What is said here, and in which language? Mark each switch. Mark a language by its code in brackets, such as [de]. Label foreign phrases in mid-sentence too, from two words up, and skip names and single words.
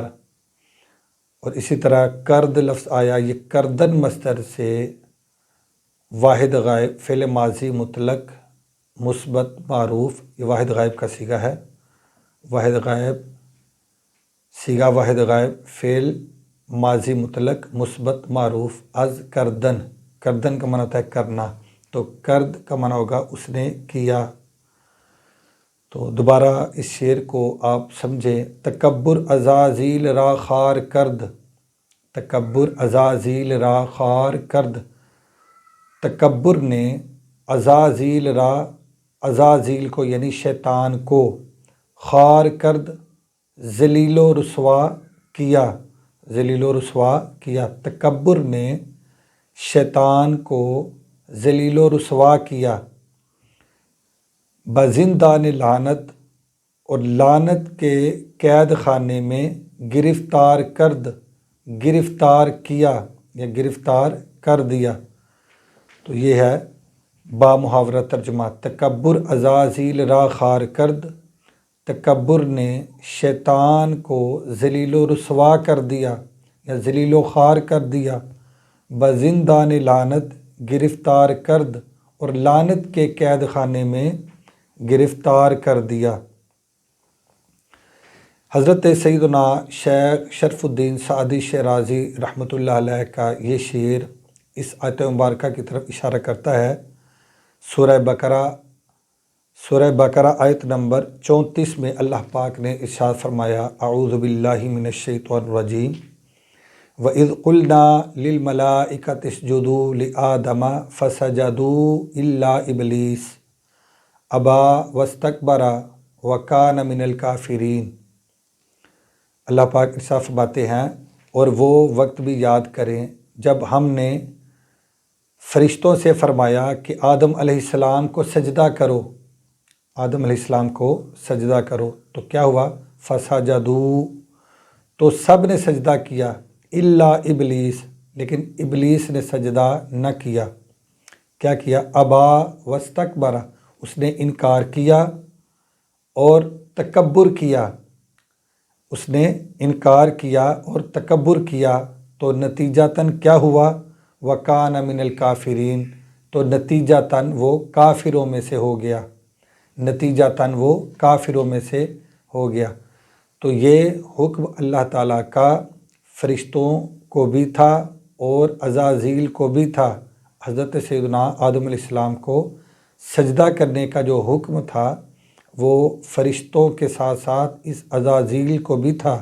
[ur] اور اسی طرح کرد لفظ آیا، یہ کردن مصدر سے واحد غائب فعل ماضی مطلق مثبت معروف، یہ واحد غائب کا صیغہ ہے۔ واحد غائب، صیغہ واحد غائب، فعل ماضی مطلق مثبت معروف [fa] از کردن، [ur] کردن کا معنی ہوتا ہے کرنا، تو کرد کا معنی ہوگا اس نے کیا۔ تو دوبارہ اس شعر کو آپ سمجھیں۔ [fa] تکبر عزازیل را خار کرد، تکبر عزازیل را خار کرد، [ur] تکبر نے [fa] عزازیل را، [ur] عزازیل کو یعنی شیطان کو، [fa] خار کرد [ur] ذلیل و رسوا کیا، ذلیل و رسوا کیا، تکبر نے شیطان کو ذلیل و رسوا کیا، [fa] بزندان لعنت، [ur] اور لعنت کے قید خانے میں [fa] گرفتار کرد، [ur] گرفتار کیا یا گرفتار کر دیا۔ تو یہ ہے با محاورہ ترجمہ۔ [fa] تکبر عزازیل را خار کرد، [ur] تکبر نے شیطان کو ذلیل و رسوا کر دیا یا ذلیل و خوار کر دیا، [fa] بزندان لعنت، گرفتار کرد، [ur] اور لعنت کے قید خانے میں گرفتار کر دیا۔ حضرت سیدنا شیخ شرف الدین سعدی شیرازی رحمۃ اللہ علیہ کا یہ شعر اس آیت مبارکہ کی طرف اشارہ کرتا ہے۔ سورہ بقرہ آیت نمبر 34 میں اللہ پاک نے ارشاد فرمایا، [ar] اعوذ باللہ من الشیطان الرجیم، وَإِذْ قُلْنَا لِلْمَلَائِكَةِ اسْجُدُوا لِآدَمَ فَسَجَدُوا إِلَّا إِبْلِيسَ أَبَىٰ وَاسْتَكْبَرَ وَكَانَ مِنَ الْكَافِرِينَ۔ [ur] اللہ پاک ارشاد فرماتے ہیں، اور وہ وقت بھی یاد کریں جب ہم نے فرشتوں سے فرمایا کہ آدم علیہ السلام کو سجدہ کرو، آدم علیہ السلام کو سجدہ کرو، تو کیا ہوا؟ فسجدوا، تو سب نے سجدہ کیا، [ar] الا ابلیس، [ur] لیکن ابلیس نے سجدہ نہ کیا۔ کیا کیا؟ [ar] ابا واستکبر، [ur] اس نے انکار کیا اور تکبر کیا، اس نے انکار کیا اور تکبر کیا، تو نتیجتاً کیا ہوا؟ [ar] وَكَانَ مِنَ الْكَافِرِينَ، [ur] تو نتیجتاً وہ کافروں میں سے ہو گیا، نتیجتاً وہ کافروں میں سے ہو گیا۔ تو یہ حکم اللہ تعالیٰ کا فرشتوں کو بھی تھا اور عزازیل کو بھی تھا۔ حضرت سیدنا آدم علیہ السلام کو سجدہ کرنے کا جو حکم تھا وہ فرشتوں کے ساتھ ساتھ اس عزازیل کو بھی تھا۔